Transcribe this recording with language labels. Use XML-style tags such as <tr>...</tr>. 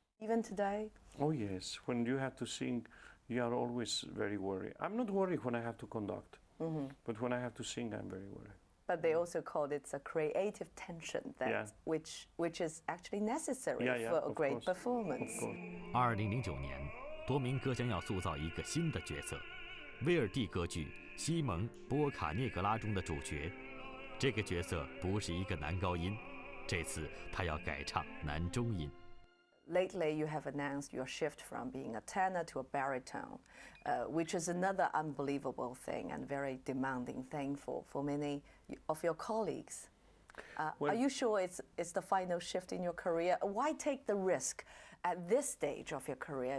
<en>Even today? Oh yes, when you have to sing, you are always very worried. I'm not worried when I have to conduct, but when I have to sing, I'm very worried. But they also called it a creative tension, that which is actually necessary for a great performance.</en> <zh>2009年，多明戈将要塑造一个新的角色，威尔第歌剧《西蒙·波卡涅格拉》中的主角。这个角色不是一个男高音，这次他要改唱男中音。</zh> <en>Lately, you have announced your shift from being a tenor to a baritone, which is another unbelievable thing and very demanding thing for many of your colleagues. Are you sure it's the final shift in your career? Why take the risk at this stage of your career?</en>